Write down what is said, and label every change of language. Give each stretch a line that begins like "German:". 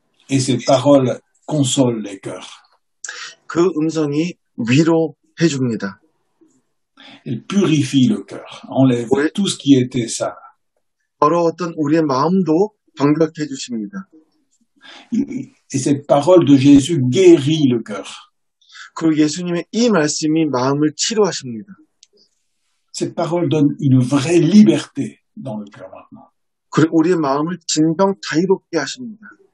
French: Et ces paroles consolent les cœurs.
Korean: 그 음성이 위로해 줍니다.
French: Elles purifient le cœur, enlèvent Oui. tout ce qui était sale.
Korean: 더러웠던 우리의 마음도 정결케 해주십니다.
French: Et cette parole de Jésus guérit le cœur.
Korean: 그리고 예수님의 이 말씀이 마음을 치료하십니다.
French: Cette parole donne une vraie liberté dans le cœur maintenant.
Korean: 그리고 우리의 마음을 진정 자유롭게 하십니다.